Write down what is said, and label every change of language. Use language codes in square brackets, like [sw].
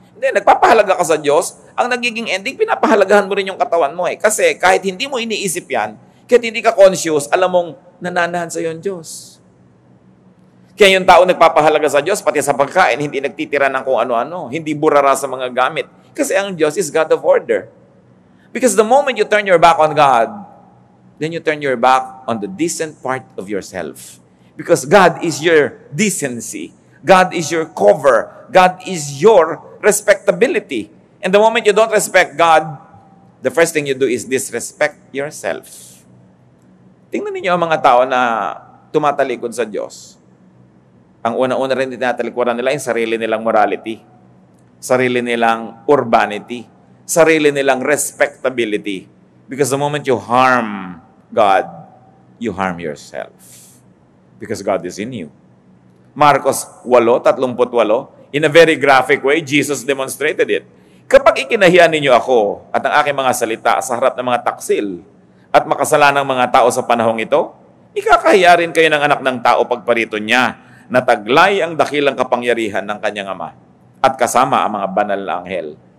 [tl] Hindi, nagpapahalaga ka sa Diyos, ang nagiging ending, pinapahalagahan mo rin yung katawan mo eh. Kasi kahit hindi mo iniisip yan, kahit hindi ka conscious, alam mong nananahan sa iyo ang Diyos. Kaya yung tao nagpapahalaga sa Diyos, pati sa pagkain, hindi nagtitira ng kung ano-ano, hindi burara sa mga gamit. Kasi ang Diyos [en] is God of order. Because the moment you turn your back on God, then you turn your back on the decent part of yourself. Because God is your decency. God is your cover. God is your respectability. And the moment you don't respect God, the first thing you do is disrespect yourself. [tl] Tingnan niyo ang mga tao na tumatalikod sa Diyos. Ang una-una rin tinatalikuran nila yung sarili nilang morality, sarili nilang urbanity, sarili nilang respectability. [en] Because the moment you harm God, you harm yourself. Because God is in you. Marcos 8:38, in a very graphic way, Jesus demonstrated it. [tl] Kapag ikinahiyan ninyo ako at ang aking mga salita sa harap ng mga taksil at makasalanang mga tao sa panahong ito, ikakahiya rin kayo ng anak ng tao pagparito niya na taglay ang dakilang kapangyarihan ng kanyang ama at kasama ang mga banal na anghel.